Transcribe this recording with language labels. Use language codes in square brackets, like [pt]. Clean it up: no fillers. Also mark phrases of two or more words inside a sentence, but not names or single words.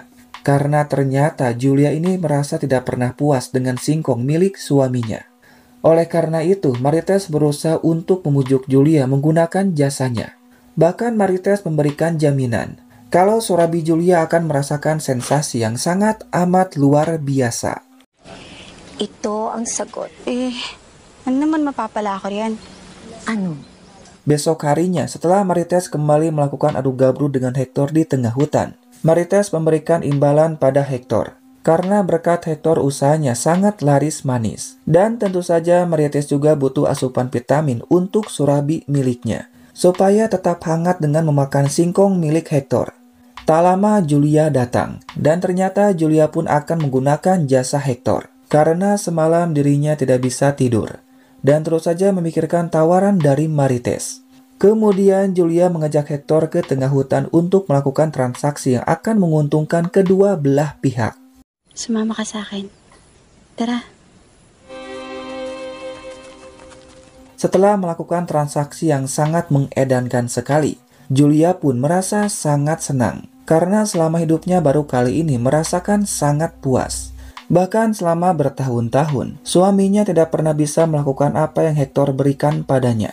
[id] Karena ternyata Julia ini merasa tidak pernah puas dengan singkong milik suaminya. Oleh karena itu, Marites berusaha untuk membujuk Julia menggunakan jasanya. Bahkan Marites memberikan jaminan kalau Sorabi Julia akan merasakan sensasi yang sangat amat luar biasa. [tl] Ito ang sagot. Ano naman mapapala ko riyan? Ano? [id] Besok harinya, setelah Marites kembali melakukan adu gabruk dengan Hector di tengah hutan, Marites memberikan imbalan pada Hector. Karena berkat Hector usahanya sangat laris manis. Dan tentu saja Marites juga butuh asupan vitamin untuk Sorabi miliknya, supaya tetap hangat dengan memakan singkong milik Hector. Tak lama Julia datang, dan ternyata Julia pun akan menggunakan jasa Hector. Karena semalam dirinya tidak bisa tidur, dan terus saja memikirkan tawaran dari Marites. Kemudian Julia mengajak Hector ke tengah hutan untuk melakukan transaksi yang akan menguntungkan kedua belah pihak. [tl] Sumama ka sa akin. Tara. [id] Setelah melakukan transaksi yang sangat mengedankan sekali, Julia pun merasa sangat senang karena selama hidupnya baru kali ini merasakan sangat puas. Bahkan selama bertahun-tahun, suaminya tidak pernah bisa melakukan apa yang Hector berikan padanya.